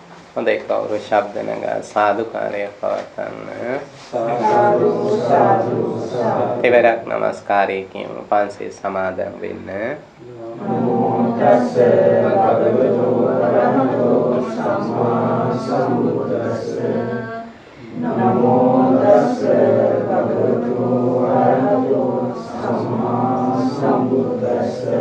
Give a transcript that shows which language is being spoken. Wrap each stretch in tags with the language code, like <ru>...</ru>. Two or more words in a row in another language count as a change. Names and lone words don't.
<si>හොඳයි කවුරු ශබ්ද නගා සාදුකාරය පවත්වන්න. සාදු සාදු සාදු. තෙවරක් නමස්කාරය කියමු. පන්සිල් සමාදන් වෙන්න.</si> <pi>නමෝ තස්ස භගවතු වරහතෝ සම්මා සම්බුද්දස්ස. නමෝ තස්ස භගවතු වරහතෝ සම්මා සම්බුද්දස්ස.</pi>